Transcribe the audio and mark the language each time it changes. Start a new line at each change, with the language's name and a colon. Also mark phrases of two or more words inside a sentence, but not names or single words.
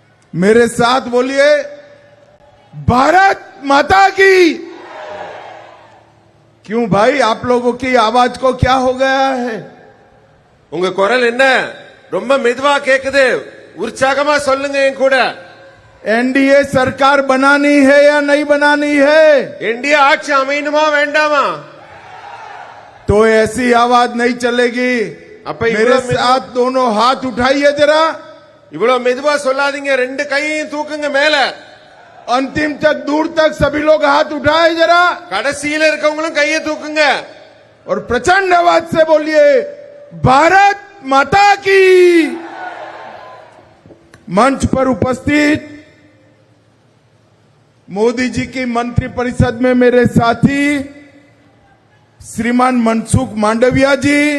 Hindi: मेरे साथ बोलिए, भारत माता की। क्यों भाई, आप लोगों की आवाज को क्या हो गया है?
Tamil: உங்க குரல் என்ன ரொம்ப மெதுவா கேக்குது, உற்சாகமா சொல்லுங்க என் கூட.
Hindi: एनडीए सरकार बनानी है या नहीं बनानी है?
Tamil: என்டிஏ ஆட்சி அமையணுமா வேண்டாமா?
Hindi: तो ऐसी आवाज नहीं चलेगी।
Tamil: அப்ப
Hindi: मेरे साथ दोनों हाथ उठाइए जरा।
Tamil: இவ்வளவு மெதுவா சொல்லாதீங்க, ரெண்டு கையையும் தூக்குங்க மேல।
Hindi: अंतिम तक, दूर तक सभी लोग हाथ उठाए जरा।
Tamil: கடைசியில இருக்கவங்களும் கையை தூக்குங்க
Hindi: और प्रचंड आवाज से बोलिए, भारत माता की। मंच पर उपस्थित मोदी जी की मंत्रिपरिषद में मेरे साथी श्रीमान मनसुख मांडविया जी,